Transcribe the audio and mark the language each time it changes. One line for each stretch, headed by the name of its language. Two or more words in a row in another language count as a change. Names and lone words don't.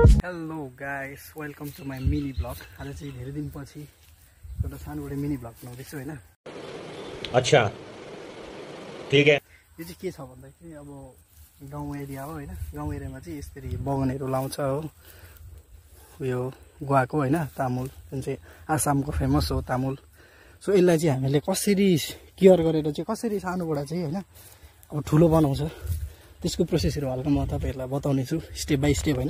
English: hello guys, welcome to my mini vlog.
Nepali: आज चाहिँ धेरै दिनपछि एउटा सानोबाट मिनी ब्लग बनाउँदैछु होइन।
Hindi: अच्छा ठीक है।
Nepali: यो चाहिँ के छ भन्दाखेरि अब गाउँ एरिया हो होइन। गाउँ एरियामा चाहिँ यसरी बगानहरू लाउँछ हो, उयो गुवाको होइन, तामुल जुन चाहिँ आसामको फेमस हो तामुल। सो यसलाई चाहिँ हामीले कसरी केयर गरेर चाहिँ कसरी सानोबाट चाहिँ होइन अब ठुलो बनाउँछ त्यसको प्रोसेसहरू हल्का म तपाईँहरूलाई बताउने छु
English: step by step
Nepali: होइन।